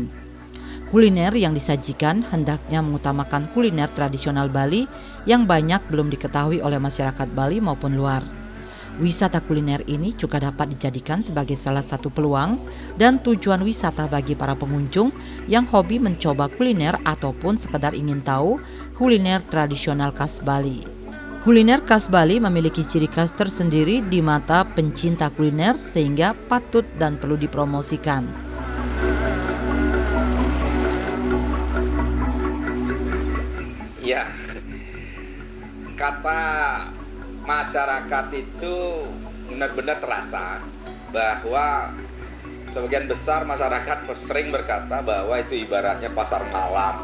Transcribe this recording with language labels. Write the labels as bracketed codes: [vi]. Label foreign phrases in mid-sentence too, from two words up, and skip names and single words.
[id] Kuliner yang disajikan hendaknya mengutamakan kuliner tradisional Bali yang banyak belum diketahui oleh masyarakat Bali maupun luar. Wisata kuliner ini juga dapat dijadikan sebagai salah satu peluang dan tujuan wisata bagi para pengunjung yang hobi mencoba kuliner ataupun sekedar ingin tahu kuliner tradisional khas Bali. Kuliner khas Bali memiliki ciri khas tersendiri di mata pencinta kuliner sehingga patut dan perlu dipromosikan. Ya, kata masyarakat itu benar-benar terasa bahwa sebagian besar masyarakat sering berkata bahwa itu ibaratnya pasar malam.